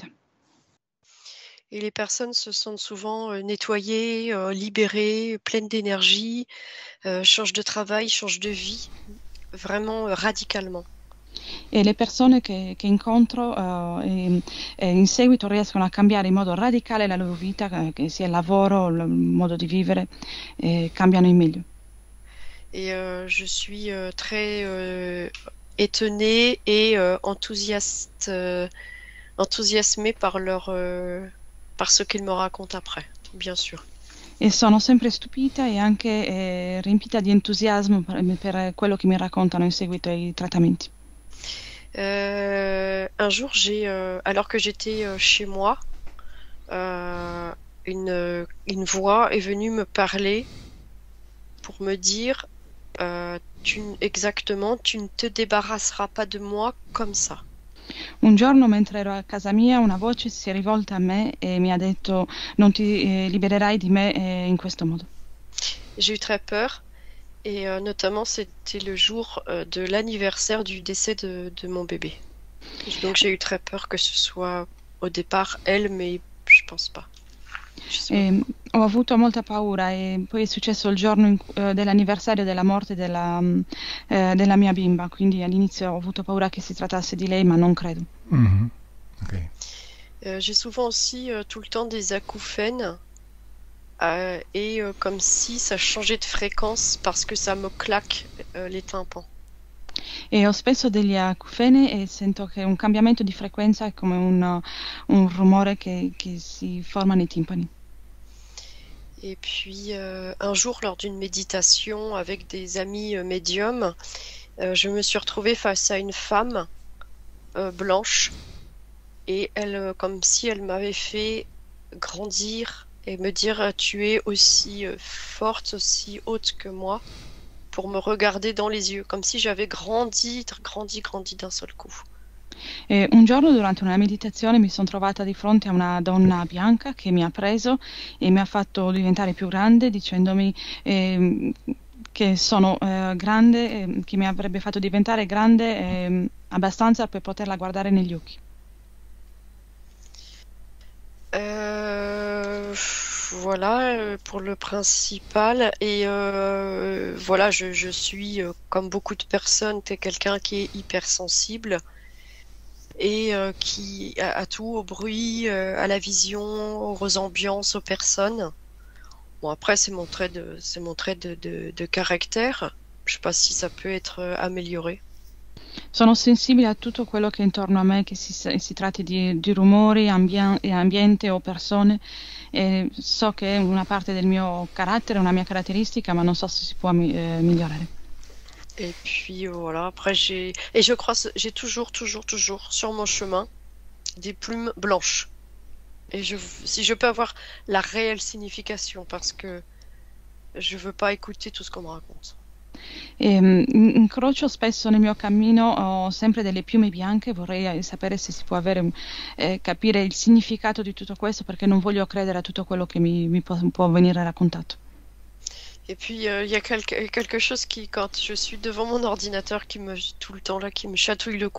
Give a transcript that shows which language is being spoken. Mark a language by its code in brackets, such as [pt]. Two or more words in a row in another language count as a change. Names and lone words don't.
[fr] Et les personnes se sentent souvent nettoyées, libérées, pleines d'énergie, changent de travail, changent de vie, vraiment radicalement. [it] E le persone che incontro in seguito riescono a cambiare in modo radicale la loro vita, che sia il lavoro, il modo di vivere, cambiano in meglio. [fr] Et je suis très étonnée et enthousiasmée par ce qu'ils me racontent après, bien sûr. [it] E sono sempre stupita e anche riempita di entusiasmo per quello che mi raccontano in seguito ai trattamenti. [fr] Un jour, alors que j'étais chez moi, une voix est venue me parler pour me dire tu ne te débarrasseras pas de moi comme ça. [it] Un giorno, mentre ero a casa mia, una voce si è rivolta a me e mi ha detto non ti libererai di me in questo modo. [fr] J'ai eu très peur et notamment c'était le jour de l'anniversaire du décès de mon bébé. Donc j'ai eu très peur que ce soit au départ elle, mais je pense pas. [it] Ho avuto molta paura e poi è successo il giorno dell'anniversario della morte della mia bimba, quindi all'inizio ho avuto paura che si trattasse di lei, ma non credo. Mm-hmm. Okay. [fr] J'ai souvent aussi tout le temps des acouphènes et comme si ça changeait de fréquence parce que ça me claque les tympans. [it] E ho spesso degli acufene e sento che un cambiamento di frequenza è come un rumore che si forma nei timpani. [fr] Et puis un jour, lors d'une méditation avec des amis médiums, je me suis retrouvée face à une femme blanche et elle, comme si elle m'avait fait grandir et me dire tu es aussi forte, aussi haute que moi, pour me regarder dans les yeux, comme si j'avais grandi d'un seul coup. [it] Un giorno durante una meditazione mi sono trovata di fronte a una donna bianca che mi ha preso e mi ha fatto diventare più grande dicendomi che sono grande, che mi avrebbe fatto diventare grande abbastanza per poterla guardare negli occhi. [fr] Voilà pour le principal et voilà, je suis comme beaucoup de personnes, quelqu'un qui est hypersensible et qui a tout, au bruit, à la vision, aux ambiances, aux personnes. Bon, après c'est mon trait de caractère. Je sais pas si ça peut être amélioré. [it] Sono sensibile a tutto quello che è intorno a me, che si tratti di rumori, ambiente o persone. E so che è una parte del mio carattere, una mia caratteristica, ma non so se si può migliorare. [fr] Et puis voilà, après je crois j'ai toujours sur mon chemin des plumes blanches. Et si je peux avoir la réelle signification, parce que je veux pas écouter tout ce qu'on me raconte. [it] Incrocio spesso nel mio cammino, ho sempre delle piume bianche, vorrei sapere se si può capire il significato di tutto questo, perché non voglio credere a tutto quello che mi può venire raccontato. [fr] Et puis il y a quelque chose qui, quand je suis devant mon ordinateur, tout le temps là, qui me chatouille le cou.